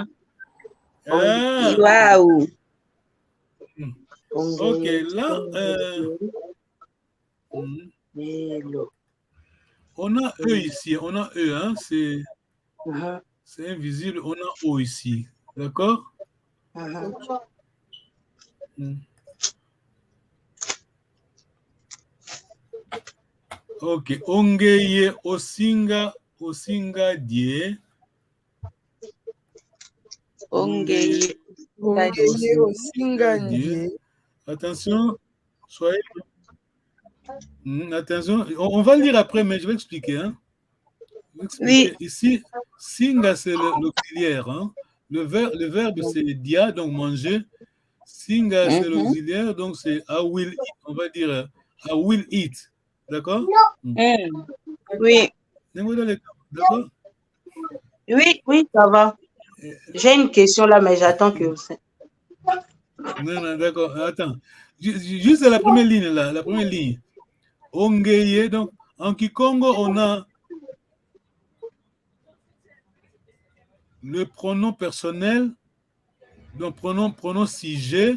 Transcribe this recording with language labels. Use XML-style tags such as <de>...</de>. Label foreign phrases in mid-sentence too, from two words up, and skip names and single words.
<fr>Ah, Waouh. ok, là, on a E ici, on a E, hein, c'est invisible, on a O ici, d'accord?</fr> <kg>Ok, ongeye osinga die. Ongeye. Ongeye Osingandie.</kg> <fr>Attention, soyez. Attention, on va le lire après, mais je vais expliquer. Hein. Je vais expliquer. Oui. Ici, singa, c'est l'auxiliaire. Hein. Le verbe, c'est dia, donc manger. Singa, c'est l'auxiliaire, donc c'est</fr> <en>I will eat.</en> <fr>On va dire</fr> <en>I will eat.</en> <fr>D'accord? Oui. D'accord? Oui. Oui, ça va. J'ai une question là, mais j'attends que vous. Non, d'accord. Attends. Juste la première ligne, là. La première ligne. Ongeye, donc, en Kikongo, on a le pronom personnel, donc pronom sujet.</fr>